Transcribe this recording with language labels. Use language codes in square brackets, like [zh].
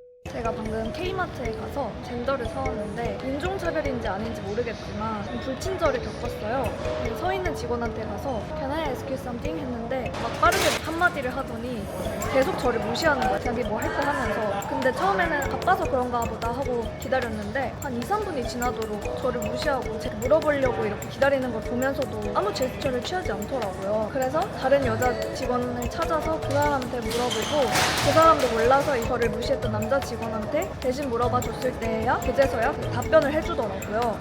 [ko] 제가 방금 K마트에 가서 젠더를 사왔는데 인종차별인지 아닌지 모르겠지만 좀 불친절을 겪었어요. 서 있는 직원한테 가서 [en] Can I ask you something? [ko] 했는데 막 빠르게 한마디를 하더니 계속 저를 무시하는 거야. 자기 뭐 할 거 하면서. 근데 처음에는 바빠서 그런가 보다 하고 기다렸는데 한 2, 3분이 지나도록 저를 무시하고 제가 물어보려고 이렇게 기다리는 걸 보면서도 아무 제스처를 취하지 않더라고요. 그래서 다른 여자 직원을 찾아서 그 사람한테 물어보고 그 사람도 몰라서 저를 무시했던 남자 직원한테 대신 물어봐 줬을 때야 그제서야 답변을 해주더라고요.